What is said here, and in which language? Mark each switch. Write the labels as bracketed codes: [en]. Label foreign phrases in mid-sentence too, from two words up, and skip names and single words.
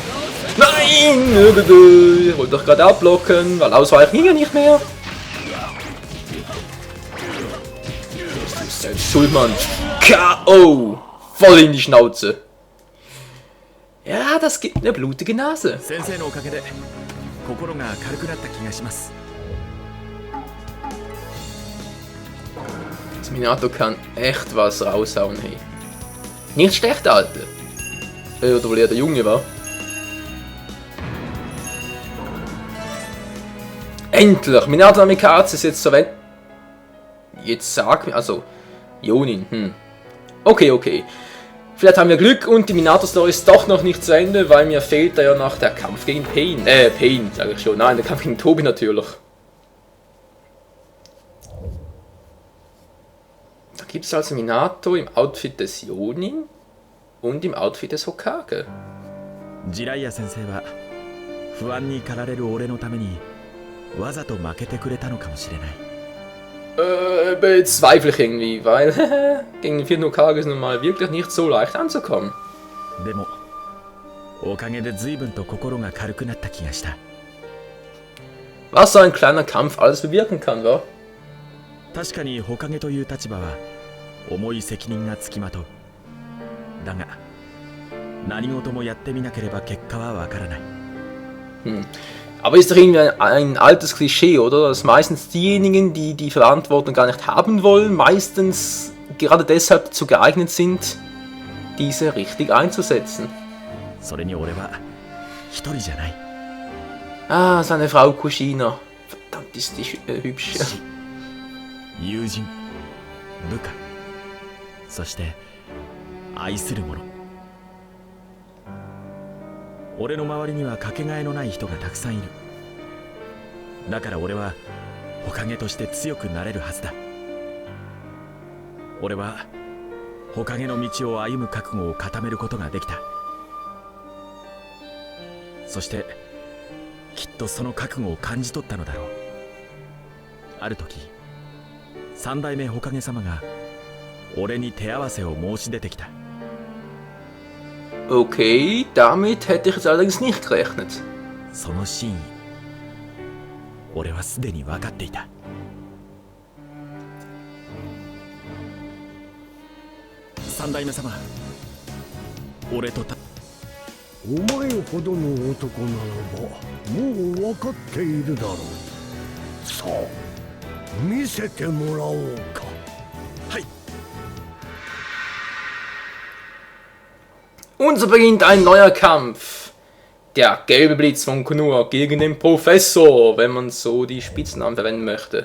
[de] Nein! Ich wollte doch gerade abblocken, weil ausweichen ging ja nicht mehr. Selbst schuld, Mann. K.O. Voll in die Schnauze. Ja, das gibt eine blutige Nase. [ja] 先生のおかげで心が軽くなった気がします。 [de] Das Minato kann echt was raushauen, hey. Nicht schlecht, der Alte. Oder wohl eher der Junge war. Endlich! Minato Namikaze ist jetzt so weit. Jetzt sag mir, also, Jonin, Okay, okay. Vielleicht haben wir Glück und die Minato-Story ist doch noch nicht zu Ende, weil mir fehlt da ja noch der Kampf gegen Pain. Pain, sage ich schon. Nein, der Kampf gegen Tobi natürlich. Da gibt es also Minato im Outfit des Jonin und im Outfit des Hokage. [ja] Jiraiya 先生は不安に駆られる俺のためにわざと負けてくれたのかもしれない。 [de] bezweifle ich irgendwie, weil gegen den 4. Hokage ist nun mal wirklich nicht so leicht anzukommen. [ja] でもおかげで随分と心が軽くなった気がした。 [de] Was so ein kleiner Kampf alles bewirken kann, wa? [ja] 確かに火影という立場は重い責任がつきまとう。だが何事もやってみなければ結果はわからない。 [de] Aber ist doch irgendwie ein altes Klischee, oder? Dass meistens diejenigen, die die Verantwortung gar nicht haben wollen, meistens gerade deshalb dazu geeignet sind, diese richtig einzusetzen. [ja] それに俺は一人じゃない。 [de] Ah, seine Frau Kushina. Verdammt, ist die hübsch. [ja] 友人、部下、そして愛する者。俺の周りにはかけがえのない人がたくさんいる。だから俺は火影として強くなれるはずだ。俺は火影の道を歩む覚悟を固めることができた。そしてきっとその覚悟を感じ取ったのだろう。ある時三代目火影様が俺に手合わせを申し出てきた。 [de] Okay, damit hätte ich jetzt allerdings nicht gerechnet. [ja] その真意、俺はすでに分かっていた。三代目様、俺とお前ほどの男ならばもう分かっているだろう。さあ見せてもらおうか。はい。 [de] Und so beginnt ein neuer Kampf. Der gelbe Blitz von Konoha gegen den Professor, wenn man so die Spitznamen verwenden möchte.